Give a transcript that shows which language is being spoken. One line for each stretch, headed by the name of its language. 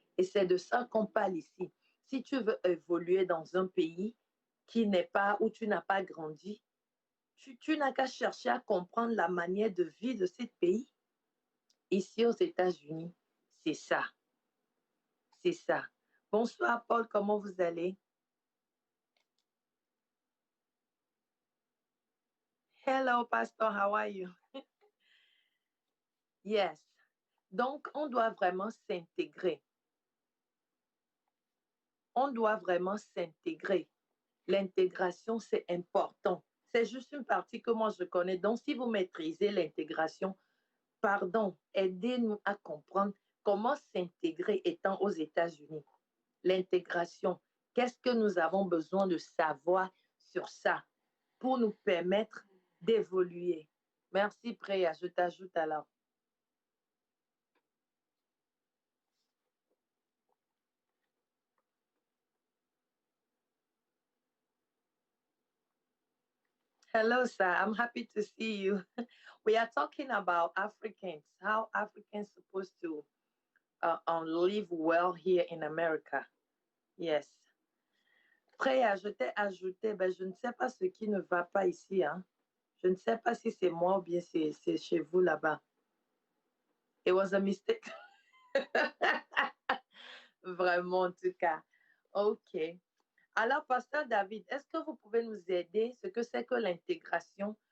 French: Et c'est de ça qu'on parle ici. Si tu veux évoluer dans un pays qui n'est pas, où tu n'as pas grandi, tu n'as qu'à chercher à comprendre la manière de vie de ce pays. Ici aux États-Unis, c'est ça. C'est ça. Bonsoir Paul, comment vous allez?
English: Hello Pastor, how are you? Yes.
French: Donc, on doit vraiment s'intégrer. On doit vraiment s'intégrer. L'intégration, c'est important. C'est juste une partie que moi je connais. Donc, si vous maîtrisez l'intégration, pardon, aidez-nous à comprendre comment s'intégrer étant aux États-Unis. L'intégration, qu'est-ce que nous avons besoin de savoir sur ça pour nous permettre d'évoluer? Merci, Préa. Je t'ajoute alors.
English: Hello, sir. I'm happy to see you. We are talking about Africans, how Africans supposed to live well here in America. Yes.
French: Freya, je t'ai ajouté, ben, je ne sais pas ce qui ne va pas ici. Hein. Je ne sais pas si c'est moi ou bien c'est chez vous là-bas.
English: It was a mistake.
French: Vraiment, en tout cas. OK. Alors, Pasteur David, est-ce que vous pouvez nous aider ce que c'est que l'intégration?